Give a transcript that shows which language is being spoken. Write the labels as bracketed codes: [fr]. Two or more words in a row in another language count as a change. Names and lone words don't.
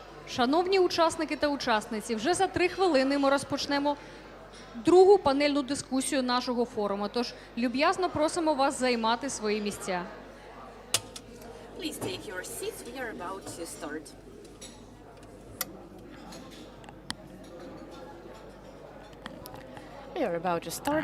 [uk] Шановні учасники та учасниці, вже за 3 хвилини ми розпочнемо другу панельну дискусію нашого форуму. Тож люб'язно просимо вас займати свої місця. [en] Please take your seats. We are about to start. We are about to start.